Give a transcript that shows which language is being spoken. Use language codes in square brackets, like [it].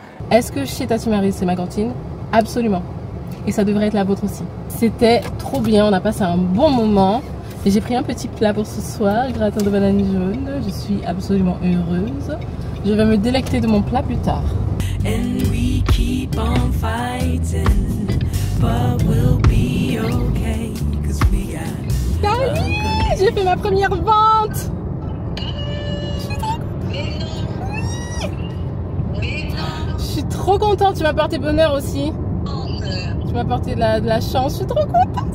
[fr] Est-ce que chez Tati Maryse, c'est ma cantine? Absolument. Et ça devrait être la vôtre aussi. C'était trop bien, on a passé un bon moment. Et j'ai pris un petit plat pour ce soir, gratin de banane jaune. Je suis absolument heureuse. Je vais me délecter de mon plat plus tard. [en] And we keep on fighting, but we'll be okay, 'cause we got... [fr] Salut! J'ai fait ma première vente! Je suis trop contente, tu m'as apporté bonheur aussi. Tu m'as apporté de la chance, je suis trop contente.